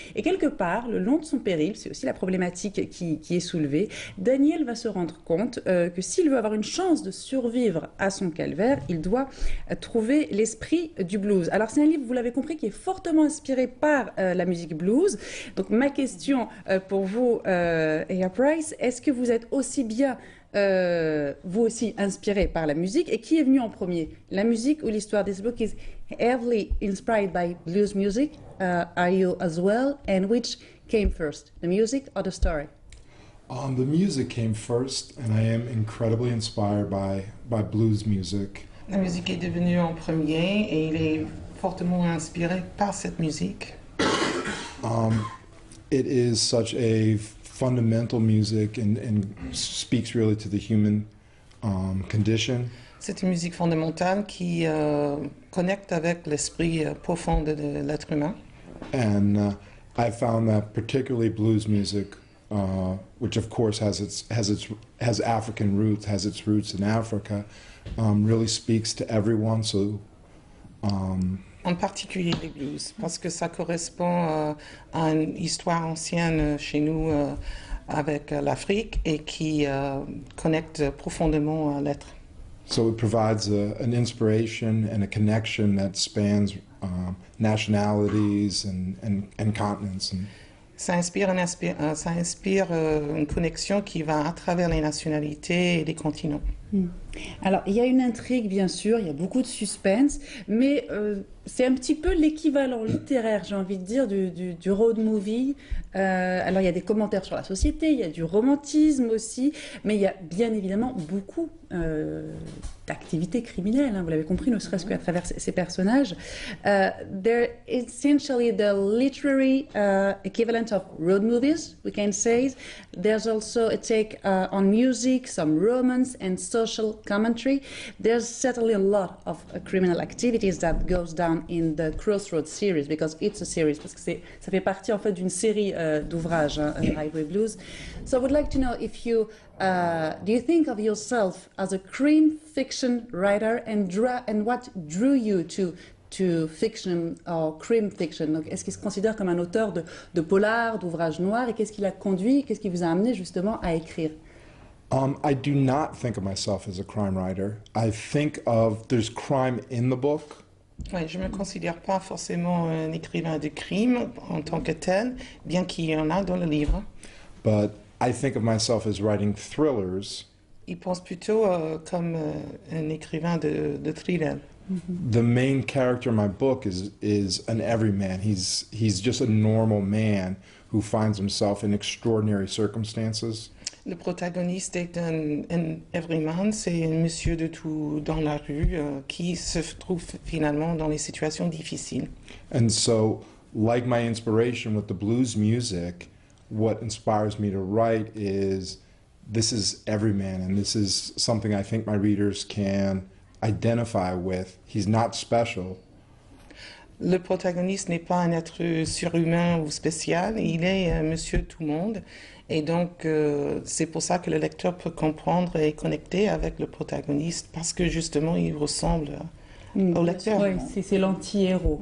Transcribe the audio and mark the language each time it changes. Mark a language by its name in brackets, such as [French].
[French] Et quelque part, le long de son périple, c'est aussi la problématique qui est soulevée, Daniel va se rendre compte que s'il veut avoir une chance de survivre à son calvaire, il doit trouver l'esprit du blues. Alors c'est un livre, vous l'avez compris, qui est fortement inspiré par la musique blues. Donc ma question pour vous, Aya Price, est-ce que vous êtes aussi bien vous aussi inspiré par la musique, et qui est venu en premier, la musique ou l'histoire? [English] This book is heavily inspired by blues music. Are you as well? And which came first, the music or the story? The music came first, and I am incredibly inspired by blues music. [French] La musique est devenue en premier et il est fortement inspiré par cette musique. [English] It is such a fundamental music and speaks really to the human condition. [French] C'est une musique fondamentale qui connecte avec l'esprit profond de l'être humain. [English] And I found that particularly blues music, which of course has African roots, has its roots in Africa, really speaks to everyone. So. [French] En particulier les blues, parce que ça correspond à une histoire ancienne chez nous avec l'Afrique et qui connecte profondément à l'être. [English] So it provides an inspiration and a connection that spans nationalities and continents. [French] Ça inspire une connexion qui va à travers les nationalités et les continents. Alors, il y a une intrigue, bien sûr, il y a beaucoup de suspense, mais c'est un petit peu l'équivalent littéraire, j'ai envie de dire, du road movie. Alors, il y a des commentaires sur la société, il y a du romantisme aussi, mais il y a bien évidemment beaucoup d'activités criminelles, hein, vous l'avez compris, ne serait-ce qu'à travers ces personnages. [English] They're essentially the literary equivalent of road movies, we can say. There's also a take on music, some romance and social commentary. There's certainly a lot of criminal activities that goes down in the Crossroads series, because it's a series, [French] parce que ça fait partie en fait d'une série d'ouvrages, [English] Highway Blues. So I would like to know if you Do you think of yourself as a crime fiction writer, and what drew you to fiction or crime fiction? [French] Donc, est-ce qu'il se considère comme un auteur de polar, d'ouvrages noirs, et qu'est-ce qui l'a conduit, qu'est-ce qui vous a amené justement à écrire? [English] I do not think of myself as a crime writer. I think of there's crime in the book, [French] Ouais, je ne me considère pas forcément un écrivain de crime en tant que tel, bien qu'il y en a dans le livre. [English] but I think of myself as writing thrillers. [French] Il pense plutôt comme un écrivain de thriller. [English] The main character in my book is an everyman. He's just a normal man who finds himself in extraordinary circumstances. [French] Le protagoniste est un everyman, c'est un monsieur de tout dans la rue qui se trouve finalement dans les situations difficiles. [English] And so, like my inspiration with the blues music, what inspires me to write is this is everyman, and this is something I think my readers can identify with. He's not special. [French] Le protagoniste n'est pas un être surhumain ou spécial, il est monsieur tout le monde. Et donc, c'est pour ça que le lecteur peut comprendre et connecter avec le protagoniste, parce que justement, il ressemble au lecteur. Oui, c'est l'anti-héros.